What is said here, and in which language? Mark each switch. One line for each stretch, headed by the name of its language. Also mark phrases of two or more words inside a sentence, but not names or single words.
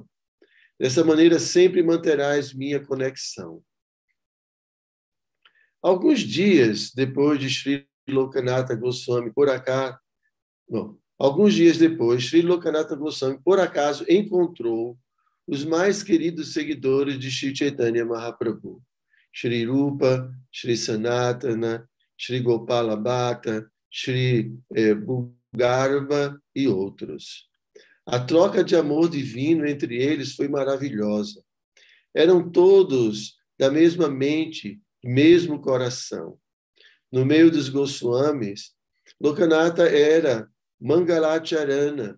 Portuguese: Dessa maneira, sempre manterás minha conexão. Alguns dias depois de Sri Lokanatha Goswami, Sri Lokanatha Goswami, por acaso, encontrou os mais queridos seguidores de Shri Chaitanya Mahaprabhu. Shri Rupa, Shri Sanatana, Shri Gopala Bhatta, Shri Bhugarba e outros. A troca de amor divino entre eles foi maravilhosa. Eram todos da mesma mente, mesmo coração. No meio dos Goswamis, Lokanatha era Mangalacharana.